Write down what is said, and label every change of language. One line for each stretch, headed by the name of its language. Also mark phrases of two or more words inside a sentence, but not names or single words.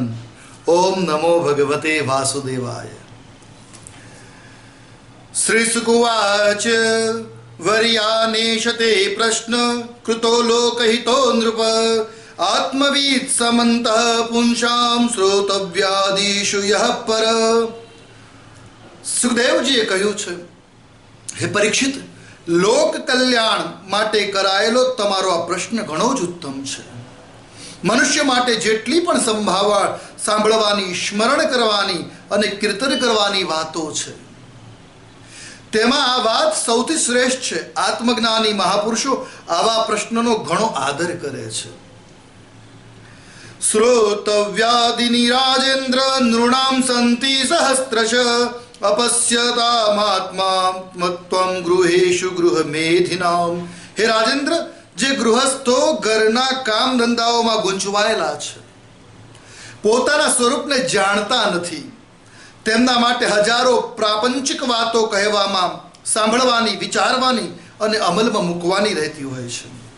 Sanskrit: ओम नमो भगवते वासुदेवाय। श्रीसुकुवाच वर्यानेशते प्रश्न कृतो लोकहितो नृप आत्मवीत् समन्तः पुंसां श्रोतव्यादिषु यः पर।
Gujarati: સુખદેવજીએ કહ્યું છે, હે પરીક્ષિત, લોક કલ્યાણ માટે કરાયેલો તમારો આ પ્રશ્ન ઘણો જ ઉત્તમ છે। મનુષ્ય માટે જેટલી પણ સાંભળવાની, સ્મરણ કરવાની અને કીર્તન કરવાની વાતો છે, તેમાં આ વાત સૌથી શ્રેષ્ઠ છે। આત્મજ્ઞાની મહાપુરુષો આવા પ્રશ્નનો ઘણો આદર કરે છે।
Sanskrit: श्रोतव्यादिनी राजेन्द्र नृणाम संति सहस्त्रश अपश्यतामात्मात्मत्वं गृहेषु गृहमेधिनाम। हे राजेंद्र,
Gujarati: જે ગૃહસ્થો ઘરના કામ ધંધાઓમાં ગુંચવાયેલા છે, પોતાના સ્વરૂપને જાણતા નથી, તેમના માટે હજારો પ્રાપંચિક વાતો કહેવામાં, સાંભળવાની, વિચારવાની અને અમલમાં મૂકવાની રહેતી હોય છે।